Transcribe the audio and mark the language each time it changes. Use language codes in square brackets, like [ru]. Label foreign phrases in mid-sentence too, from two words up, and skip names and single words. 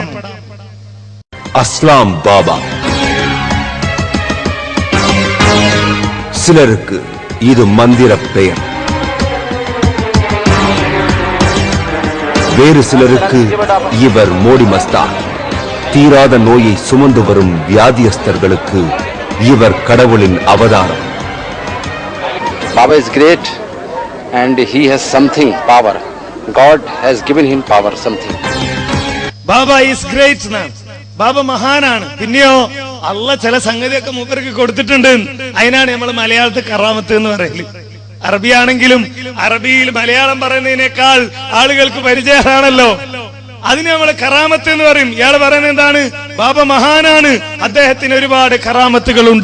[ta] അസ്ലാം ബാബ. சிலருக்கு இது மந்திர பெயர், வேறு சிலருக்கு இவர் மோடி மஸ்தான். தீராத நோயை சுமந்து வரும் வியாதியஸ்தர்களுக்கு இவர் கடவுளின் அவதாரம். [en] Baba is great and he has something power. God has given him power something. Baba is great man. Baba മഹാനാണ്. [ml] പിന്നെയോ അള്ള ചില സംഗതിയൊക്കെ മൂപ്പർക്ക് കൊടുത്തിട്ടുണ്ട്. അതിനാണ് നമ്മൾ മലയാളത്തിൽ കറാമത്ത് എന്ന് പറയല്. അറബിയാണെങ്കിലും അറബിയിൽ മലയാളം പറയുന്നതിനേക്കാൾ ആളുകൾക്ക് പരിചയമാണല്ലോ. അതിന് നമ്മൾ കറാമത്ത് എന്ന് പറയും. ഇയാൾ പറയുന്നത് എന്താണ്? ബാബ മഹാനാണ്, അദ്ദേഹത്തിന് ഒരുപാട് കറാമത്തുകളുണ്ട്.